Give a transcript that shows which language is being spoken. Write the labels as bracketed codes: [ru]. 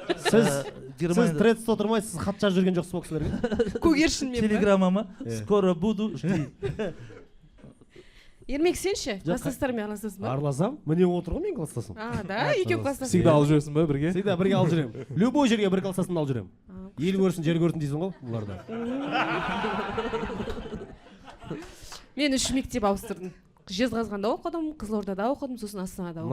[kk] Сіз тредста отырмайсыз, сіз хат жазып жүрген жоқсыз ба кісілерге? Көгершінмен ба? [ru] Телеграммама скоро буду жди. [kk] Ермек, сен ше класстастармен араласасың ба? Араласам, міне отыр ғой мен класстасым. Да, екеу класстас. Всегда алып жүресің ба бірге? Всегда бірге алып жүремін. Любой жерге бір класстасымды алып жүремін. Ел көрсін, жер көрсін дейсің ғой бұларда. Мен 3 мектеп ауыстырдым. Жезқазғанда оқыдым, Қызылордада оқыдым, сосын Астанада оқыдым.